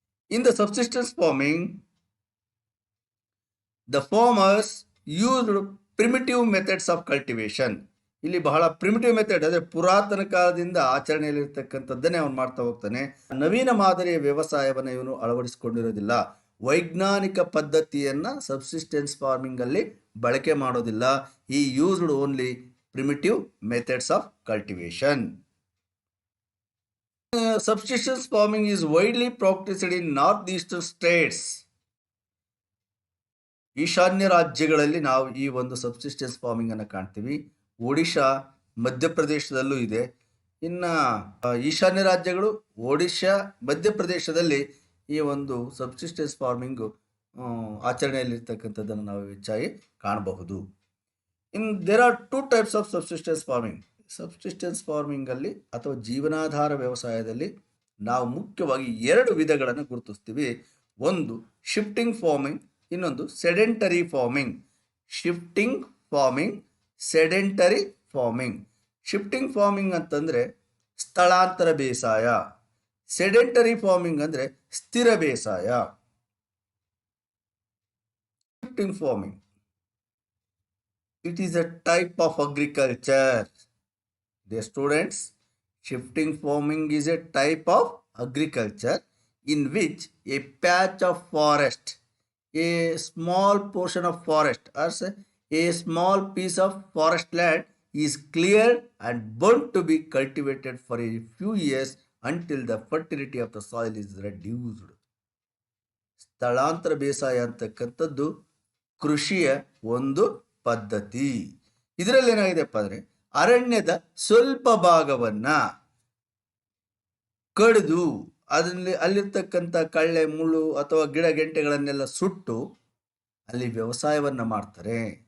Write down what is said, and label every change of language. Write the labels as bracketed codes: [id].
[en] In the subsistence farming, the farmers used primitive methods of cultivation. [kn] ಇಲ್ಲಿ ಬಹಳ primitive method, ಅಂದರೆ ಪುರಾತನ ಕಾಲದಿಂದ ಆಚರಣೆಯಲ್ಲಿರ್ತಕ್ಕಂಥದ್ದನ್ನೇ ಅವನು ಮಾಡ್ತಾ ಹೋಗ್ತಾನೆ. ನವೀನ ಮಾದರಿಯ ವ್ಯವಸಾಯವನ್ನು ಇವನು ಅಳವಡಿಸಿಕೊಂಡಿರೋದಿಲ್ಲ. ವೈಜ್ಞಾನಿಕ ಪದ್ಧತಿಯನ್ನು ಸಬ್ಸಿಸ್ಟೆನ್ಸ್ ಫಾರ್ಮಿಂಗ್ ಅಲ್ಲಿ ಬಳಕೆ ಮಾಡೋದಿಲ್ಲ. [en] ಈ used only primitive methods of cultivation. Subsistence farming is widely practiced in northeastern states. [kn] ಈಶಾನ್ಯ ರಾಜ್ಯಗಳಲ್ಲಿ ನಾವು ಈ ಒಂದು ಸಬ್ಸಿಸ್ಟೆನ್ಸ್ ಫಾರ್ಮಿಂಗ್ ಅನ್ನು ಕಾಣ್ತೀವಿ. ಒಡಿಶಾ, ಮಧ್ಯಪ್ರದೇಶದಲ್ಲೂ ಇದೆ. ಇನ್ನು ಈಶಾನ್ಯ ರಾಜ್ಯಗಳು ಒಡಿಶಾ, ಮಧ್ಯಪ್ರದೇಶದಲ್ಲಿ ಈ ಒಂದು ಸಬ್ಸಿಸ್ಟೆನ್ಸ್ ಫಾರ್ಮಿಂಗು ಆಚರಣೆಯಲ್ಲಿರ್ತಕ್ಕಂಥದ್ದನ್ನು ನಾವು ಹೆಚ್ಚಾಗಿ ಕಾಣಬಹುದು. [en] there are two types of subsistence farming. [kn] Subsistence farming ಅಲ್ಲಿ ಅಥವಾ ಜೀವನಾಧಾರ ವ್ಯವಸಾಯದಲ್ಲಿ ನಾವು ಮುಖ್ಯವಾಗಿ ಎರಡು ವಿಧಗಳನ್ನು ಗುರುತಿಸ್ತೀವಿ. ಒಂದು ಶಿಫ್ಟಿಂಗ್ ಫಾರ್ಮಿಂಗ್, ಇನ್ನೊಂದು sedentary farming. Shifting farming, sedentary farming. Shifting farming ಅಂತಂದರೆ ಸ್ಥಳಾಂತರ ಬೇಸಾಯ. ಸೆಡೆಂಟರಿ ಫಾರ್ಮಿಂಗ್ ಅಂದರೆ ಸ್ಥಿರ ಬೇಸಾಯ. [en] Shifting farming, it is a type of agriculture. Dear students, shifting farming is a type of agriculture in which a patch of forest, a small portion of forest, or a small piece of forest land is cleared and burnt to be cultivated for a few years until the fertility of the soil is reduced. [kn] ಸ್ಥಳಾಂತರ ಬೇಸಾಯ ಅಂತಕ್ಕಂಥದ್ದು ಕೃಷಿಯ ಒಂದು ಪದ್ಧತಿ. ಇದರಲ್ಲಿ ಏನಾಗಿದೆಪ್ಪ ಅಂದರೆ ಅರಣ್ಯದ ಸ್ವಲ್ಪ ಭಾಗವನ್ನ ಕಡಿದು ಅಲ್ಲಿರ್ತಕ್ಕಂಥ ಕಳ್ಳೆ ಮುಳ್ಳು ಅಥವಾ ಗಿಡ ಗೆಂಟೆಗಳನ್ನೆಲ್ಲ ಸುಟ್ಟು ಅಲ್ಲಿ ವ್ಯವಸಾಯವನ್ನ ಮಾಡ್ತಾರೆ.